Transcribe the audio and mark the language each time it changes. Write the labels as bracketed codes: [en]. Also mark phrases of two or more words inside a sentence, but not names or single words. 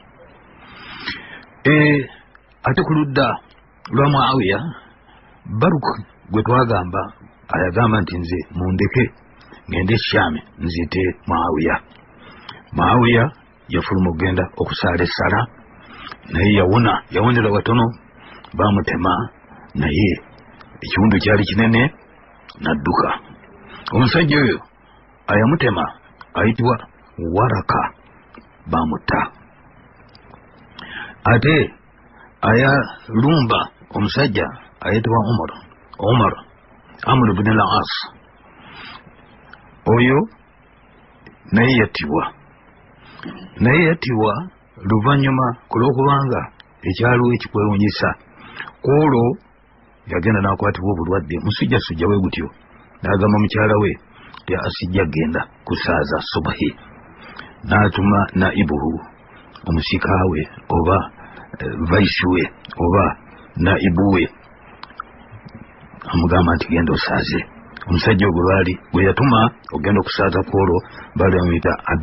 [lg] Ate ku ludda lwa Muawiya Baruk gwe twagamba ayagamba nti nze mundeke ngende Shami nzite Muawiya yafuluma okugenda okusaala essala naye yawonera watono bamutema naye ekiwundu kyali kinene nadduka. Omusajja oyo ayamutema ayitibwa Waraka bamutta. Ate ayalumba omusajja ayitibwa Umar Amr ibn al-As oyo naye yattibwa. naye yattibwa luvannyuma ku lw'okubanga ekyaliwo ekikwewunyisa kwolwo yagenda n'akwatibwa obulwadde musujjasujja we gutyo n'agamba mukyala we ti asijja genda kusaaza subahi n'atuma naibuhu omusika we oba vaisi we oba naibu we amugamba nti genda osaaze omusajja ogwe baali gwe yatuma ogenda okusaaza kwolwo baali bamuyita